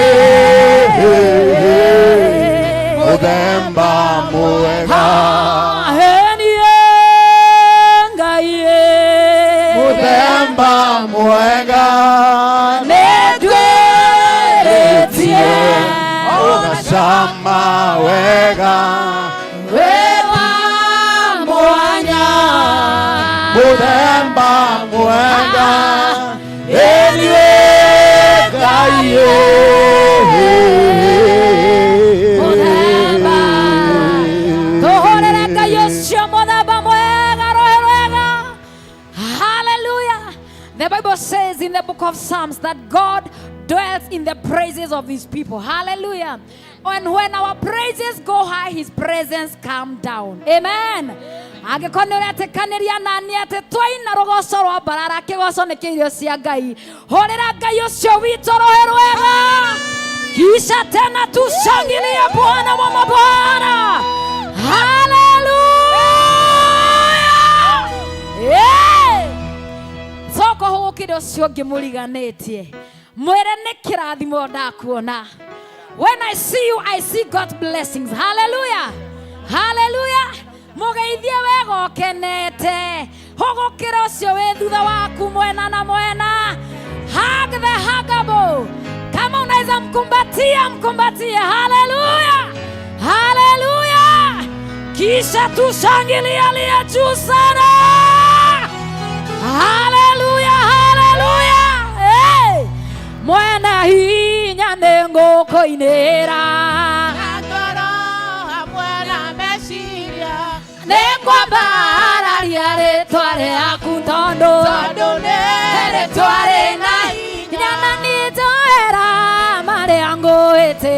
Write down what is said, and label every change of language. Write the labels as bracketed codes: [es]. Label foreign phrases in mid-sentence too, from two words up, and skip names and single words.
[ki] mũthemba mwega, mũthemba mwega, nĩndwĩrĩtie ũgacama wega wĩ wa mwanya, mũthemba mwega, niwe Ngai mũthemba. Tũhũrĩre Ngai ũcio mũthemba mwega, roho rwega. Hallelujah. [en] The Bible says in the book of Psalms that God dwells in the praises of his people. Hallelujah. And when our praises go high, his presence come down. Amen. [ki] Angĩkorwo ũretĩkanĩria nani atĩ twaina rũgoco rwa mbarara, kĩgoco nĩ kĩirio cia Ngai. Hũrĩra Ngai ũcio witũ roho rwega. [sw] Kisha tena tushangilie Bwana wa mabwana. Hallelujah. Yeah. [ki] Soko hũgũkĩra ũcio ũngĩ mũriganĩtie. Mwĩre nĩ kĩrathimo ndakuona. [en] When I see you, I see God's blessings. Hallelujah. Hallelujah. [ki] Mũgeithie wega ũkenete. Hũgũkĩra ũcio wĩ thutha waku mwena na mwena. [en] Hug the huggable. [sw] Kama unaweza mkumbatia, mkumbatie. Hallelujah. Hallelujah. Kisha tushangilie aliye juu sana. Hallelujah. Hallelujah. Hey. [ki] Mwena hinya nĩngũkũinĩra. Nĩngwambararia rĩtwa rĩaku tondũ nĩ rĩtwa rĩna hinya, na nĩnjoera marĩa ngwĩtĩirie.